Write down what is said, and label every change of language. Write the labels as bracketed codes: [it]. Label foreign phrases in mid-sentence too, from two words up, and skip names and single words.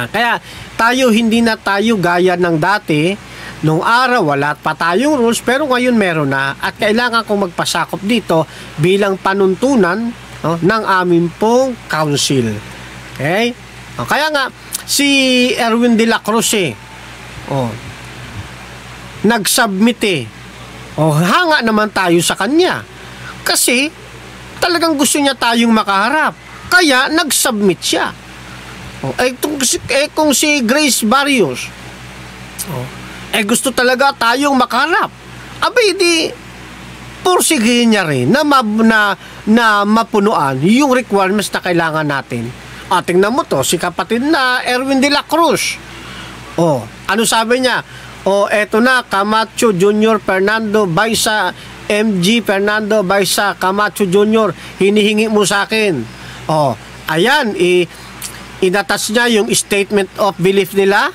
[tl] Kaya hindi na tayo gaya ng dati. Nung araw, wala pa tayong rules, pero ngayon meron na. At kailangan kong magpasakop dito bilang panuntunan ng aming pong council. Okay? Kaya nga, si Erwin de la Cruz nag-submit hanga naman tayo sa kanya. Kasi, talagang gusto niya tayong makaharap. Kaya, nag-submit siya. Kung si Grace Barrios, gusto talaga tayong makaharap. Abay, di, pursigihin niya rin na mapunuan yung requirements na kailangan natin. Tingnan mo to, si kapatid na Erwin de la Cruz. Ano sabi niya? Eto na, Camacho Jr. Fernando Baisa, MG Fernando Baisa Camacho Jr., hinihingi mo sa akin. Ayan, inatas niya yung [en] statement of belief [tl] nila.